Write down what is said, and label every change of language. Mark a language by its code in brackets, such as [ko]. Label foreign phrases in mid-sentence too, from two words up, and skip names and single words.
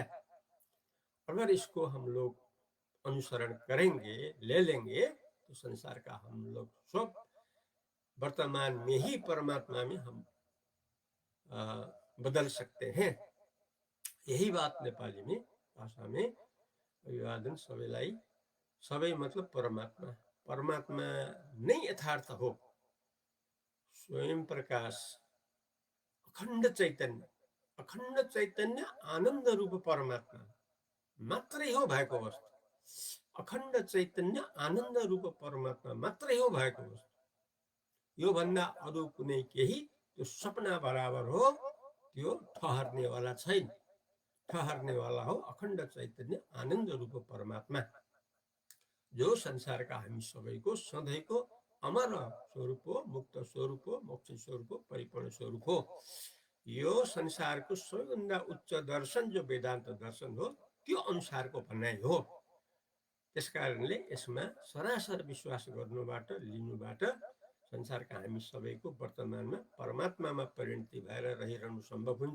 [hi] अगर इसको हम लोग अनुसरण करेंगे, ले लेंगे, तो संसार का हम लोग सब वर्तमान में ही परमात्मा में हम बदल सकते हैं। यही बात नेपाली में भाषा में [ne] अभिवादन सबैलाई, सबै मतलब परमात्मा, परमात्मा नै यथार्थ हो, स्वयं प्रकाश, अखण्ड चैतन्य आनन्द रूप परमात्मा मात्रै हो भएको वस्तु, अखण्ड चैतन्य आनन्द रूप परमात्मा मात्रै हो भएको वस्तु। यो भन्दा अरु कुनै केही त्यो सपना बराबर हो, त्यो ठहर्नेवाला छैन। ठहर्नेवाला हो अखण्ड चैतन्य आनन्द रूप परमात्मा, जो [hi] संसार का [ne] हामी सबैको सधैँको अमर स्वरूप हो, मुक्त स्वरूप हो, मोक्ष स्वरूप हो, परिपूर्ण स्वरूप हो। यो संसारको सबैभन्दा उच्च दर्शन जो वेदान्त दर्शन हो, त्यो अनुसारको भनाइ हो। त्यसकारणले यसमा सरासर विश्वास गर्नुबाट, लिनुबाट संसारका हामी सबैको वर्तमानमा परमात्मामा परिणति भएर रहिरहनु सम्भव हुन्छ।